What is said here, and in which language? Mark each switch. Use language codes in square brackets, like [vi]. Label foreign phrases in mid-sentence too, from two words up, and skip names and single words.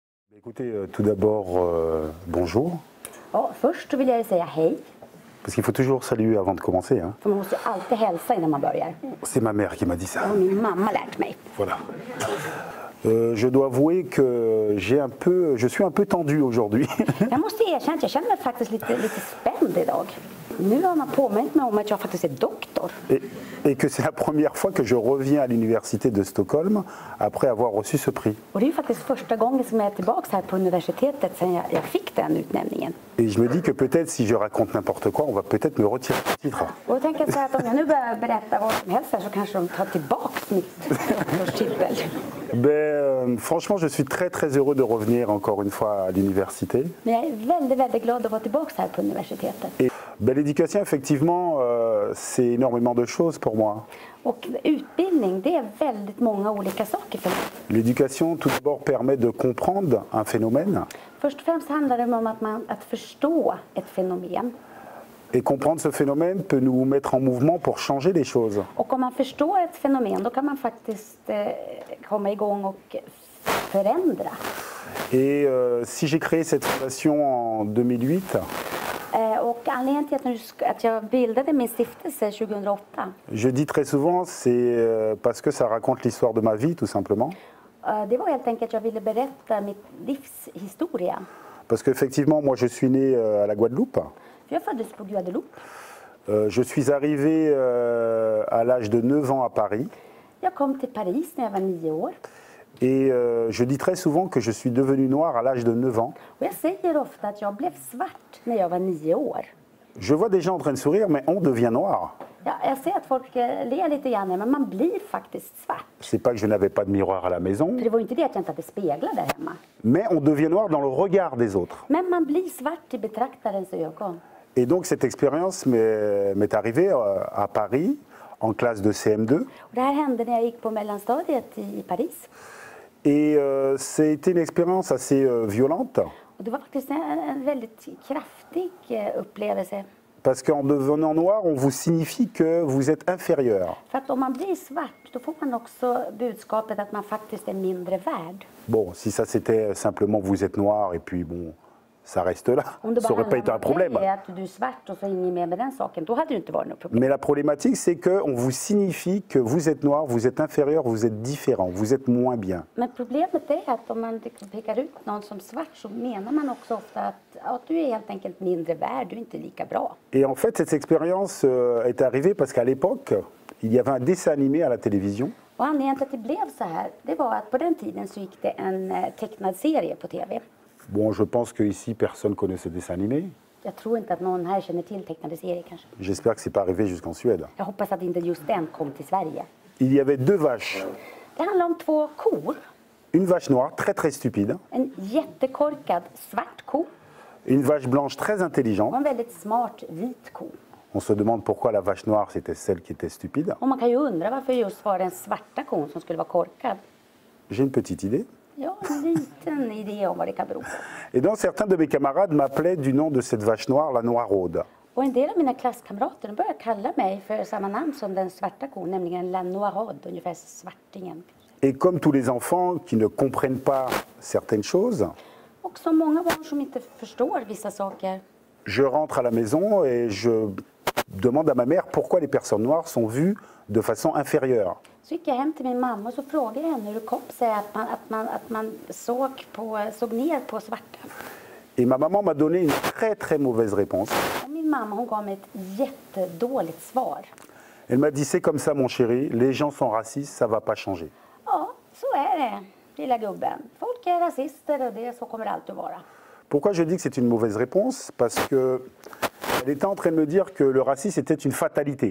[fr] Écoutez, tout d'abord, bonjour. [sv] Ja, först vill jag säga hej. [fr] Parce qu'il faut toujours saluer avant de commencer. Hein. [sv] För man måste ju alltid hälsa innan man börjar. [fr] C'est ma mère qui m'a dit ça. [sv] Det har min mamma lärt mig. [fr] Voilà. Je dois avouer que je suis un peu tendu aujourd'hui. [sv] Jag måste erkänna att jag känner mig faktiskt lite spänd idag. Nu har man påmint mig om att jag faktiskt är doktor. [fr] Et que c'est la première fois que je reviens à l'université de Stockholm après avoir reçu ce prix. [sv] Och det är ju faktiskt första gången som jag är tillbaka här på universitetet sedan jag fick den utnämningen. [fr] Et je me dis que peut-être si je raconte n'importe quoi, on va peut-être me retirer le titre. [sv] Och jag tänker så här att om jag nu börjar berätta vad som helst här så kanske de tar tillbaka mitt doktorstitel. [fr] Franchement, je suis très heureux de revenir encore une fois à l'université. [sv] Men jag är väldigt glad att vara tillbaka här på universitetet. [fr] Et l'éducation, effectivement, c'est énormément de choses pour moi. [sv] Och utbildning, det är väldigt många olika saker för mig. [fr] L'éducation, tout d'abord, permet de comprendre un phénomène. [sv] Först och främst handlar det om att förstå ett fenomen. [fr] Et comprendre ce phénomène peut nous mettre en mouvement pour changer les choses. [sv] Och om man förstår ett fenomen, då kan man faktiskt komma igång och förändra. [fr] Et si j'ai créé cette fondation en 2008, [sv] Och anledningen till att jag bildade min stiftelse 2008, [fr] je dis très souvent, c'est parce que ça raconte l'histoire de ma vie, tout simplement. [sv] det var helt enkelt att jag ville berätta mitt livs historia. [fr] Parce qu'effectivement, moi, je suis né à la Guadeloupe. [sv] För jag föddes på Guadeloupe. [fr] Je suis arrivé à l'âge de 9 ans à Paris. [sv] Jag kom till Paris när jag var 9 år. [fr] Et je dis très souvent que je suis devenu noir à l'âge de 9 ans. [sv] Och jag säger ofta att jag blev svart när jag var 9 år. [fr] Je vois des gens en train de sourire, mais on devient noir. [sv] Ja, jag ser att folk ler lite grann, men man blir faktiskt svart. [fr] C'est pas que je n'avais pas de miroir à la maison, [sv] För det var ju inte det att jag inte hade speglar där hemma. [fr] mais on devient noir dans le regard des autres. [sv] Men man blir svart i betraktarens ögon. [fr] Et donc cette expérience m'est arrivée à Paris, en classe de CM2. [sv] Och det här hände när jag gick på mellanstadiet i Paris. [fr] Et c'était une expérience assez violente, [sv] Och det var faktiskt en väldigt kraftig upplevelse. [fr] parce qu'en devenant noir, on vous signifie que vous êtes inférieur. [sv] För att om man blir svart, då får man också budskapet att man faktiskt är mindre värd. [fr] Bon, si ça c'était simplement vous êtes noir et puis bon, ça reste là, [sv] Om det [fr] ça [sv] bara [fr] aurait pas été un problème. [sv] handlar om att du är svart och så inget mer med den saken, då hade det inte varit något problem. [fr] Mais la problématique, c'est qu'on vous signifie que vous êtes noir, vous êtes inférieur, vous êtes différent, vous êtes moins bien. [sv] Men problemet är att om man pekar ut någon som svart så menar man också ofta att du är helt enkelt mindre värd, du är inte lika bra. [fr] Et en fait, cette expérience est arrivée parce qu'à l'époque, il y avait un dessin animé à la télévision. [sv] Och anledningen till att det blev så här, det var att på den tiden så gick det en tecknad serie på tv. [fr] Bon, je pense qu'ici, personne connaît ce dessin animé. [sv] Jag tror inte att någon här känner till tecknade serier kanske. [fr] J'espère que c'est pas arrivé jusqu'en Suède. [sv] Jag hoppas att inte just den kom till Sverige. [fr] Il y avait deux vaches. [sv] Det handlar om 2 kor. [fr] Une vache noire, très stupide. [sv] En jättekorkad svart ko [fr] Une vache blanche, très [sv] och [fr] intelligente. [sv] en väldigt smart vit ko. [fr] On se demande pourquoi la vache noire, c'était celle qui était stupide. [sv] Och man kan ju undra varför just var den svarta kon som skulle vara korkad. [fr] J'ai une petite idée. [sv] Ja, en liten idé om vad det kan bero på. [fr] Et donc, certains de mes camarades m'appelaient du nom de cette vache noire, la noiraude. [sv] Och en del av mina klasskamrater de började kalla mig för samma namn som den svarta kon, nämligen la noiraude, ungefär svartingen. [fr] Et comme tous les enfants qui ne comprennent pas certaines choses, [sv] Och som många barn som inte förstår vissa saker [fr] je rentre à la maison et je demande à ma mère pourquoi les personnes noires sont vues de façon inférieure. [sv] så gick jag hem till min mamma och så frågade jag henne hur det kom sig att man såg ner på svarta. [fr] Et ma maman m'a donné une très mauvaise réponse. [sv] Och min mamma hon gav mig ett jättedåligt svar. [fr] Elle m'a dit, c'est comme ça mon chéri, les gens sont racistes, ça va pas changer. [sv] Ja, så är det, lilla gubben. Folk är rasister och så kommer det alltid att vara. [fr] Pourquoi je dis que c'est une mauvaise réponse? Parce que elle était en train de me dire que le racisme était une fatalité.